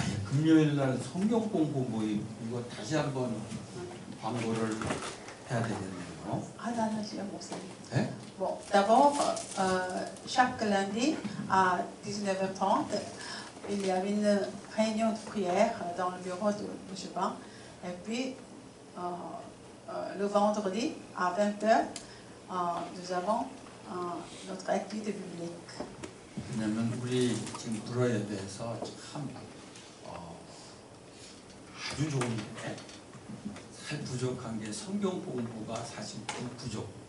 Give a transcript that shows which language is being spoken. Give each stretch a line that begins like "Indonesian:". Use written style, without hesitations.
Korean: 금요일날 성경 공부 모임 이거 다시 한번 광고를 해야 되겠네요. 하나씩 목사님. 네?
French: Bon, d'abord, chaque lundi à 19h30, il y avait une réunion de prière dans le bureau de M. Ban. Et puis, le vendredi à 20h, nous avons notre activité biblique.
Korean: 왜냐면 우리 지금 불어에 대해서 참 아주 좋은데 살 부족한 게 성경 공부가 사실 부족.